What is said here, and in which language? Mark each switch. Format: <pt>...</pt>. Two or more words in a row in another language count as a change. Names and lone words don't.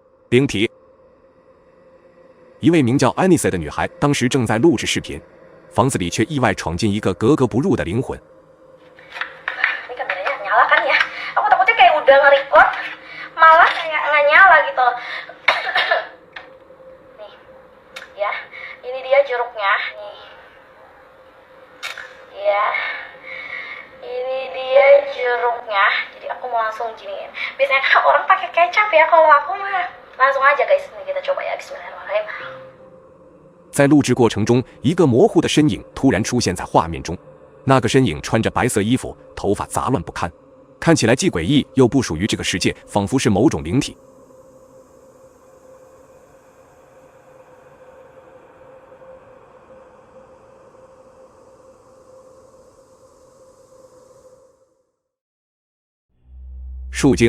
<zh>灵体。一位名叫安妮塞的女孩当时正在录制视频，房子里却意外闯进一个格格不入的灵魂。</zh> <id>Ini kameranya nyala kan ya? Aku takutnya kayak udah nge-record, malah kayak nggak nyala gitu. Nih, ya, ini dia jeruknya. Nih, ya, ini dia jeruknya. Jadi aku mau langsung giniin. Biasanya kan orang pakai kecap ya, kalau aku mah langsung aja guys. Nih kita coba ya, Bismillahirrahmanirrahim.</id> <zh>在录制过程中，一个模糊的身影突然出现在画面中。那个身影穿着白色衣服，头发杂乱不堪，看起来既诡异又不属于这个世界，仿佛是某种灵体。树精。</zh>